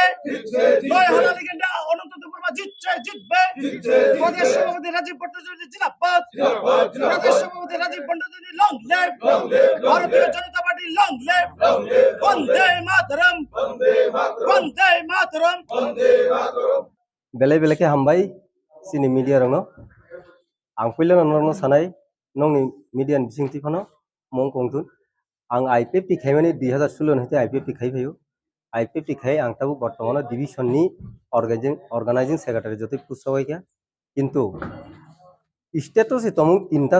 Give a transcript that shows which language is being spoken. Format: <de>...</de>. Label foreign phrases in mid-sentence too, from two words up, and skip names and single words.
<bn>নয় হালালি কেন্দ্রে অনন্ত দেববর্মা জিতবে। প্রদেশ সভাপতি রাজীব ভট্টাচার্য জিন্দাবাদ। প্রদেশ সভাপতি রাজীব ভট্টাচার্য</bn> <en>long live.</en> <bn>ভারতীয় জনতা পার্টি</bn> <en>long live.</en> <bn>বন্দে মাতরম, বন্দে মাতরম।</bn> <trp>बेले बेलेके हामबाय सिनि मीडिया रंग आं पहले नरनो सानाय नंनि मीडिया बिसिंथि फनो मं कंथुन आं आईपीएफटी खायमानि 2016 हते आईपीएफटी खायफायो आईपीएफटी खाय आं ताबो बर्तमान डिविजननि</trp> <en>organizing secretary</en> <trp>जति पुसवायखा किन्तु स्टेटस तमु तिनटा</trp>